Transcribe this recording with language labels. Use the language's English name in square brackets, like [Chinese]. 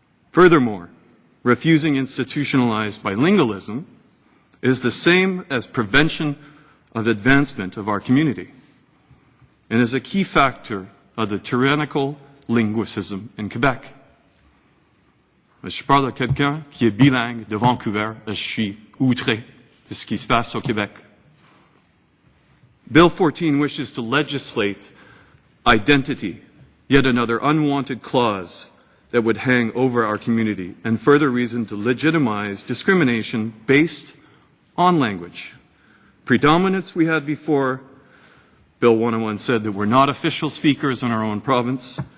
[English] Furthermore, refusing institutionalized bilingualism is the same as prevention of advancement of our community, and is a key factor of the tyrannical linguicism in Quebec. [French] Je parle de quelqu'un qui est bilingue de Vancouver et je suis outré de ce qui se passe au Québec. [English] Bill 14 wishes to legislate identity, yet another unwanted clause that would hang over our community, and further reason to legitimize discrimination based on language. Predominance we had before. Bill 101 said that we're not official speakers in our own province.